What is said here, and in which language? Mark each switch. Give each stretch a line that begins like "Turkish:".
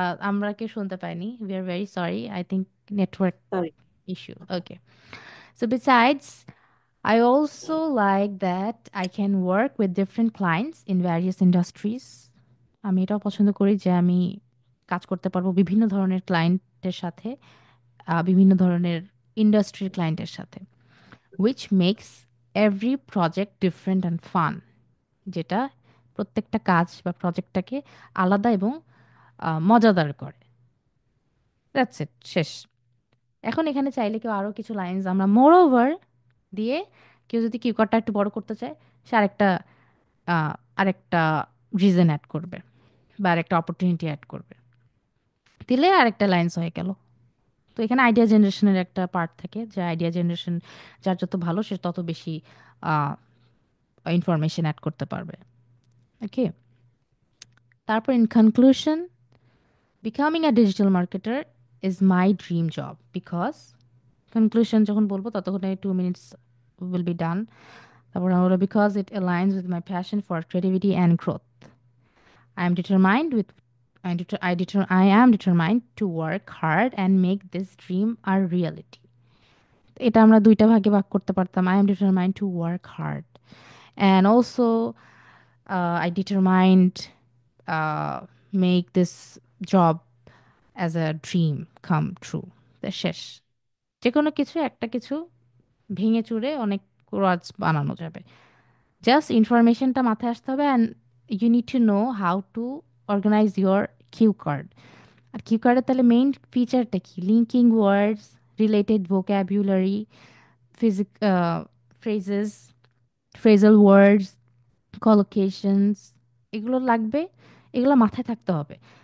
Bangla: আমরা কেউ শুনতে পাইনি,
English: We are very sorry, I think network sorry. issue. Okay. So besides, I also like that I can work with different clients in various industries.
Bangla: আমি এটাও পছন্দ করি যে আমি কাজ করতে পারবো বিভিন্ন ধরনের ক্লায়েন্টের সাথে, বিভিন্ন ধরনের ইন্ডাস্ট্রির ক্লায়েন্টের সাথে,
English: which makes every project different and fun,
Bangla: যেটা প্রত্যেকটা কাজ বা প্রজেক্টটাকে আলাদা এবং মজাদার করে।
English: that's it,
Bangla: শেষ। এখন এখানে চাইলে কেউ আরো কিছু লাইন্স আমরা মোর ওভার দিয়ে, কেউ যদি কিউকারটা একটু বড় করতে চায়, সে আরেকটা আহ, আরেকটা রিজন অ্যাড করবে বা আরেকটা অপরচুনিটি অ্যাড করবে, দিলে আরেকটা লাইন্স হয়ে গেল। তো এখানে আইডিয়া জেনারেশনের একটা পার্ট থাকে, যে আইডিয়া জেনারেশন যার যত ভালো সে তত বেশি ইনফরমেশন অ্যাড করতে পারবে।
English: okay, তারপর in conclusion, becoming a digital marketer is my dream job because,
Bangla: conclusion যখন বলবো ততক্ষণে
English: 2 minutes will be done.
Bangla: তারপর আমরা বলবো
English: because it aligns with my passion for creativity and growth. I am determined with I am determined to work hard and make this dream a reality.
Bangla: এটা আমরা দুইটা ভাগে ভাগ করতে পারতাম,
English: I am determined to work hard and also I determined make this job as a dream come true.
Bangla: তা শেষ। যে কোনো কিছু একটা কিছু ভেঙে চুরে অনেক ওয়ার্ডস বানানো যাবে। জাস্ট ইনফরমেশনটা মাথায় আসতে হবে,
English: And you need to know how to organize your cue card.
Bangla: আর Q কার্ডের তাহলে মেইন ফিচারটা কি? লিঙ্কিং ওয়ার্ডস, related vocabulary, physique phrases, phrasal ওয়ার্ডস, কলোকেশনস, এগুলো লাগবে, এগুলো মাথায় থাকতে হবে।